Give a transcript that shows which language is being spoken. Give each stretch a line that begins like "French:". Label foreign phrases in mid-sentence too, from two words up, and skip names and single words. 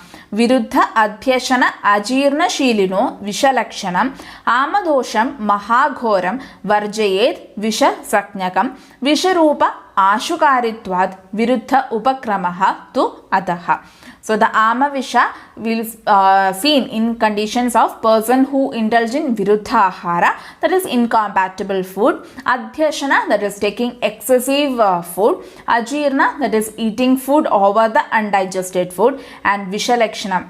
Sanskrit: विरुद्ध अध्यशन अजीर्ण शीलिनो विषलक्षणम् आमदोषं महाघोरं वर्जयेत् विषसंज्ञकम् विषरूप आशुकारित्वात् विरुद्ध उपक्रमः तु अतः.
English: So the Amavisha will seen in conditions of person who indulge in
Sanskrit: विरुद्ध आहार,
English: that is incompatible food, adhyashana, that is taking excessive food, ajirna, that is eating food over the undigested food, and vishalakshanam.